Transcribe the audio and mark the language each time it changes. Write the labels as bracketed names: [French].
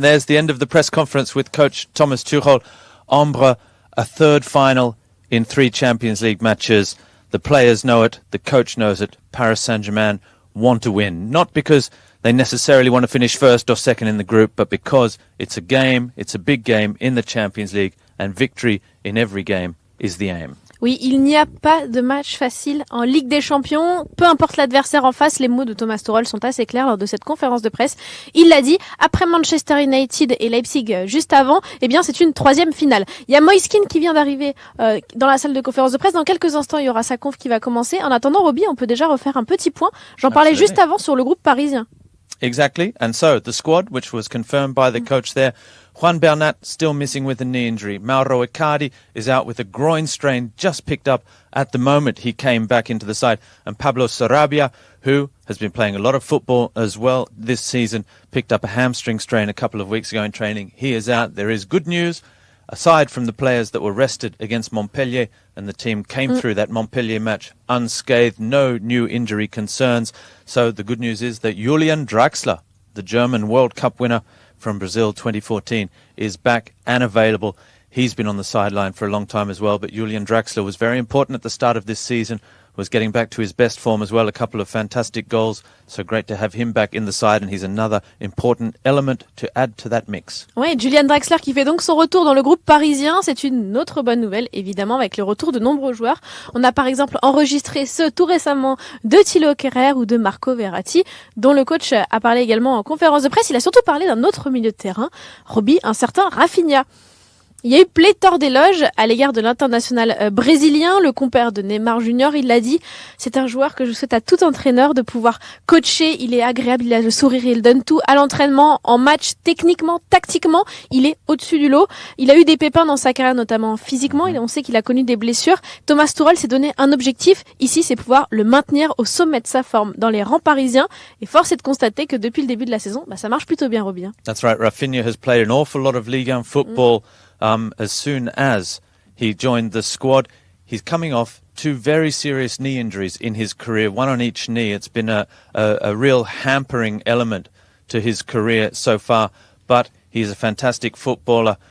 [English] There's the end of the press conference with coach Thomas Tuchel. Ambre, a third final in 3 Champions League matches. The players know it, the coach knows it. Paris Saint-Germain want to win, not because they necessarily want to finish first or second in the group, but because it's a big game in the Champions League, and victory in every game is the aim. [French] Oui, il n'y a pas de match facile en Ligue des Champions. Peu importe l'adversaire en face, les mots de Thomas Tuchel sont assez clairs lors de cette conférence de presse. Il l'a dit, après Manchester United et Leipzig juste avant, eh bien c'est une 3e finale. Il y a Moiskin qui vient d'arriver dans la salle de conférence de presse. Dans quelques instants, il y aura sa conf qui va commencer. En attendant, Roby, on peut déjà refaire un petit point. J'en parlais juste avant sur le groupe parisien. [English] Exactly. And so the squad, which was confirmed by the coach there, Juan Bernat still missing with a knee injury. Mauro Icardi is out with a groin strain just picked up at the moment he came back into the side. And Pablo Sarabia, who has been playing a lot of football as well this season, picked up a hamstring strain a couple of weeks ago in training. He is out. There is good news. Aside from the players that were rested against Montpellier, and the team came through that Montpellier match unscathed, no new injury concerns. So the good news is that Julian Draxler, the German World Cup winner from Brazil 2014, is back and available. He's been on the sideline for a long time as well, but Julian Draxler was very important at the start of this season, was getting back to his best form as well, a couple of fantastic goals. So great to have him back in the side, and he's another important element to add to that mix. [French] Oui, Julian Draxler qui fait donc son retour dans le groupe parisien. C'est une autre bonne nouvelle, évidemment, avec le retour de nombreux joueurs. On a par exemple enregistré tout récemment de Thilo Kehrer ou de Marco Verratti, dont le coach a parlé également en conférence de presse. Il a surtout parlé d'un autre milieu de terrain, Roby, un certain Rafinha. Il y a eu pléthore d'éloges à l'égard de l'international brésilien, le compère de Neymar Junior, il l'a dit, c'est un joueur que je souhaite à tout entraîneur de pouvoir coacher, il est agréable, il a le sourire, il donne tout à l'entraînement, en match, techniquement, tactiquement, il est au-dessus du lot. Il a eu des pépins dans sa carrière, notamment physiquement, et on sait qu'il a connu des blessures. Thomas Tuchel s'est donné un objectif, ici c'est pouvoir le maintenir au sommet de sa forme dans les rangs parisiens, et force est de constater que depuis le début de la saison, ça marche plutôt bien, Roby. [English] That's right, Rafinha has played an awful lot of Ligue 1 football. As soon as he joined the squad, he's coming off 2 very serious knee injuries in his career, one on each knee. It's been a real hampering element to his career so far, but he's a fantastic footballer.